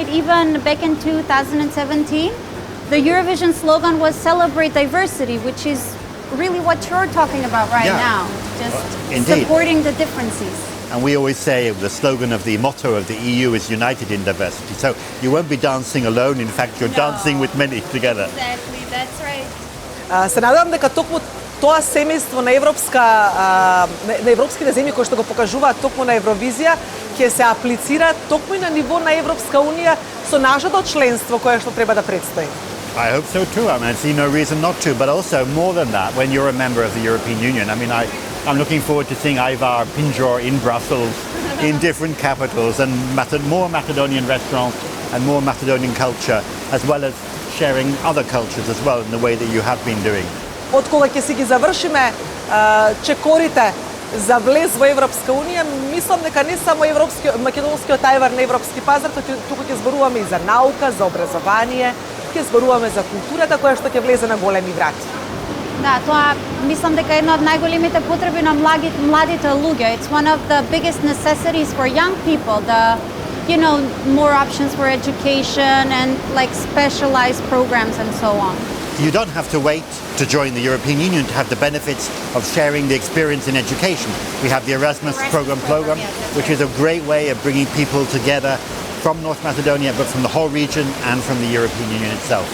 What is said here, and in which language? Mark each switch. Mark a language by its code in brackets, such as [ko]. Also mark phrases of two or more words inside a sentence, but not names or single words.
[en] Even back in 2017, the Eurovision slogan was "Celebrate Diversity," which is really what you're talking about right now. Just supporting the differences. And we always say the slogan of the motto of the EU is united in diversity. So you won't be dancing alone. In fact, you're dancing with many together. Exactly, that's right. [mk] Се надевам дека токму тоа семејство на европските земји кои што го покажуваат токму на Евровизија ќе се аплицира токму и на ниво на Европска унија со нашето членство кое што треба да предстои. [en] I hope so too. I mean, I see no reason not to. But also, more than that, when you're a member of the European Union, I mean, I'm looking forward to seeing Ivar Pinjor in Brussels, in different capitals, and more Macedonian restaurants and more Macedonian culture, as well as sharing other cultures as well in the way that you have been doing. [mk] Од кога ќе си ги завршиме чекорите за влез во Европска унија, мислам дека не само македонскиот ајвар на европски пазар, туку ќе зборуваме и за наука, за образование, ќе зборуваме за културата која што ќе влезе на големи врати. Да, тоа мислам дека е една од најголемите потреби на младите луѓе. [en] It's one of the biggest necessities for young people, more options for education and like specialized programs and so on. You don't have to wait to join the European Union to have the benefits of sharing the experience in education. We have the Erasmus program, which is a great way of bringing people together from North Macedonia, but from the whole region and from the European Union itself.